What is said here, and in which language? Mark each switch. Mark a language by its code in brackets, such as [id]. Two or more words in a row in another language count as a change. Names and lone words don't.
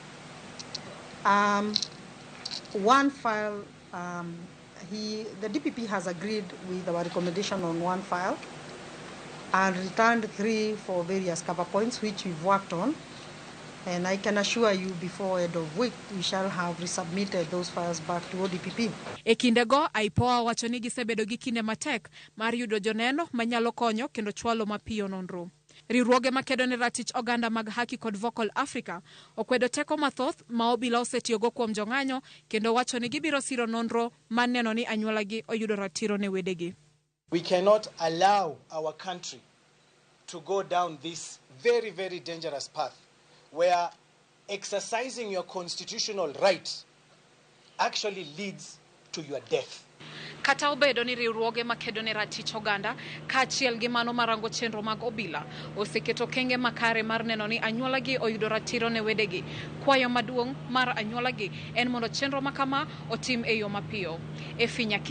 [en] One file, the DPP has agreed with our recommendation on 1 file and returned 3 for various cover points, which we've worked on. And I can assure you before end of week, we shall have resubmitted those files back to ODPP. [luo] E kindego, IPOA wacho ni gisebedo gi kinde matek mar yudo joneno manyalo konyo kendo chwalo mapiyo nonro. Riwruoge makedo ne ratich oganda mag haki kod Vocal Africa okwedo teko mathoth ma obila osetiyogo kuom jong'anyo kendo wacho ni gibiro siro nonro maneno ni anyuolagi oyudo ratiro ne wedegi. [en] We cannot allow our country to go down this very, very dangerous path where exercising your constitutional right actually leads to your death. [luo] Kata obedo ni riwruoge makedo ne ratich oganda kaachiel gi mano marango chenro mag obila oseketo kenge makare mar neno ni anyuolagi oyudo ratiro ne wedegi, kwayo maduong' mar anyuolagi en mondo chenro makama otim e yo mapiyo.